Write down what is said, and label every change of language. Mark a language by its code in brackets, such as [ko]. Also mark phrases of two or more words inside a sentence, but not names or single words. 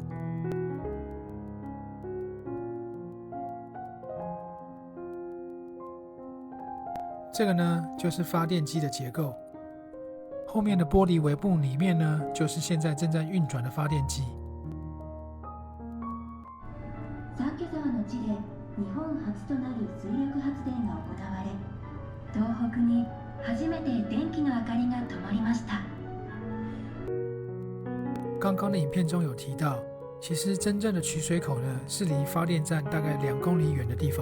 [zh] 这个呢，就是发电机的结构。后面的玻璃围布里面呢，就是现在正在运转的发电机。 [ja] 三毛沢の地で日本初となる水力発電が行われ、東北に初めて電気の明かりが灯りました。 [zh] 刚刚的影片中有提到，其实真正的取水口呢，是离发电站大概2公里远的地方。